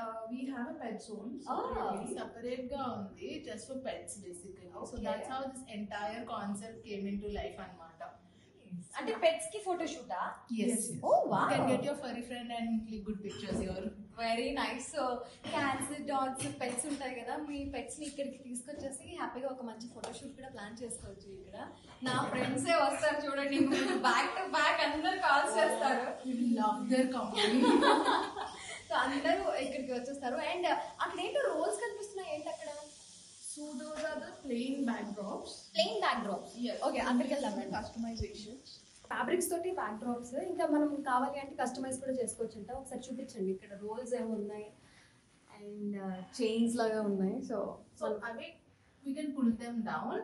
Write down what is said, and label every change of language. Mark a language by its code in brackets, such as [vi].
[en] we have a pet zone separate ga undi just for pets basically. So that's how this entire concept came into life anamata. [te] అంటే pets కి photo షూటా? [en] Yes. Oh wow. You can get your furry friend and click good pictures here. Very nice. [te] So cats, dogs, pets ఉంటాయి కదా, మీ పెట్స్ని ఇక్కడికి తీసుకొచ్చేసి హ్యాపీగా ఒక మంచి photoshoot కూడా ప్లాన్ చేసుకోవచ్చు. ఇక్కడ నా ఫ్రెండ్సే వస్తారు చూడండి, బ్యాక్ టు బ్యాక్ అందరు కాల్స్ చేస్తారు. [en] We love their company. [te] So అందరూ ఇక్కడికి వచ్చేస్తారు. అండ్ అక్కడ ఏంటో రోల్స్ కనిపిస్తున్నాయి, ఏంటి అక్కడ? [en] So those are the plain backdrops. Plain backdrops. Yes. [te] Okay, అక్కడికి వెళ్దాం. [en] Customization. [te] ఫ్యాబ్రిక్స్ తోటి బ్యాక్ డ్రాప్స్, ఇంకా మనం కావాలి అంటే కస్టమైజ్ కూడా చేసుకోవచ్చు అంట. ఒకసారి చూపించండి. ఇక్కడ రోల్స్ ఏమో ఉన్నాయి అండ్ చైన్స్ లాగా ఉన్నాయి. So [en] I mean we can pull them down.